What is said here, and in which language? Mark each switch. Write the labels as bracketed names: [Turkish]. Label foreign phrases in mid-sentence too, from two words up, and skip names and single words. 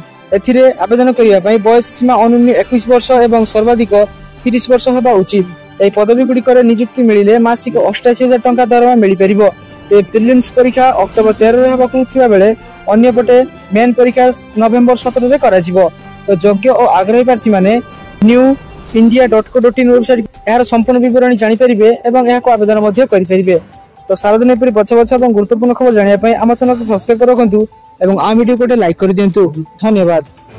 [Odia] ଏଥିରେ ଆବେଦନ କରିବା ପାଇଁ ବୟସ ସୀମା ଅନ୍ୟୁନ 21 ବର୍ଷ ଏବଂ ସର୍ବାଧିକ 30 ବର୍ଷ ହେବା ଉଚିତ। ଏହି ପଦବୀ ଗୁଡ଼ିକରେ ନିଯୁକ୍ତି ମିଳିଲେ ମାସିକ 88,000 ଟଙ୍କା ଦରମା ମିଳିପାରିବ। ପ୍ରିଲିମ୍ସ ପରୀକ୍ଷା ଅକ୍ଟୋବର 13ରେ ହେବାକୁ ଥିବା ବେଳେ ଅନ୍ୟପଟେ ମେନ୍ ପରୀକ୍ଷା ନଭେମ୍ବର 17ରେ କରାଯିବ। ତ ଯୋଗ୍ୟ ଓ ଆଗ୍ରହୀ ପ୍ରାର୍ଥୀମାନେ newindia.co.in ୱେବସାଇଟ ଏହାର ସମ୍ପୂର୍ଣ୍ଣ ବିବରଣୀ ଜାଣିପାରିବେ ଏବଂ ଏହାକୁ ଆବେଦନ ମଧ୍ୟ କରିପାରିବେ। ତ ସାରାଦିନ ଏପରି ବଛା ବଛା ଏବଂ ଗୁରୁତ୍ୱପୂର୍ଣ୍ଣ ଖବର ଜାଣିବା ପାଇଁ ଆମ ଚ୍ୟାନେଲକୁ ସବସ୍କ୍ରାଇବ ରଖନ୍ତୁ ଏବଂ ଆମ ଭିଡ଼ିଓକୁ ଗୋଟେ ଲାଇକ୍ କରିଦିଅନ୍ତୁ। ଧନ୍ୟବାଦ।